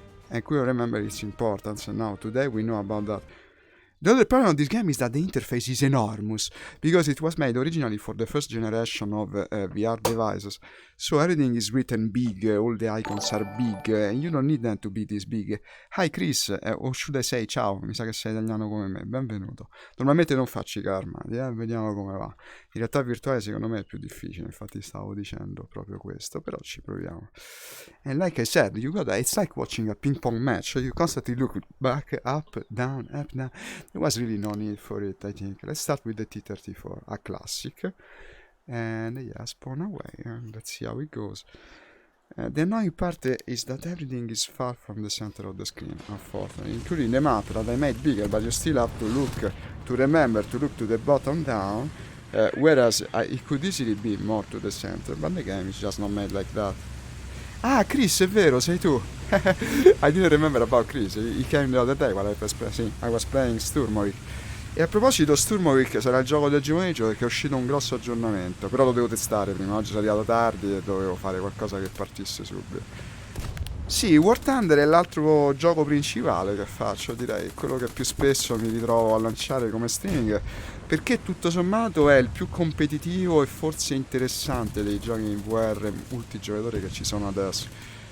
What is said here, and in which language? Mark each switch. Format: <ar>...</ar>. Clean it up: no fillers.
<en>I couldn't remember its importance, and now today we know about that. The other problem of this game is that the interface is enormous, because it was made originally for the first generation of VR devices. So everything is written big, all the icons are big, and you don't need them to be this big. Hi Chris, o should I say</en> <it>ciao, mi sa che sei italiano come me, benvenuto. Normalmente non faccio i carmati, vediamo come va. In realtà virtuale secondo me è più difficile, infatti stavo dicendo proprio questo, però ci proviamo.</it> <en>And like I said, it's like watching a ping pong match, you constantly look back, up, down. There was really no need for it, I think. Let's start with the T-34, a classic. And yeah, spawn away, and let's see how it goes. The annoying part is that everything is far from the center of the screen, unfortunately, including the map that I made bigger, but you still have to look, to remember to look to the bottom down, whereas it could easily be more to the center, but the game is just not made like that.</en> <it>Ah, Chris, è vero, sei tu.</it> <en>I didn't remember about Chris. He came the other day while I was playing Sturmovik.</en> <it>E a proposito, Sturmovik sarà il gioco del pomeriggio perché è uscito un grosso aggiornamento. Però lo devo testare prima. Oggi sono arrivato tardi e dovevo fare qualcosa che partisse subito. Sì, War Thunder è l'altro gioco principale che faccio, direi, quello che più spesso mi ritrovo a lanciare come streaming, perché tutto sommato è il più competitivo e forse interessante dei giochi in VR multigiocatore che ci sono adesso.</it>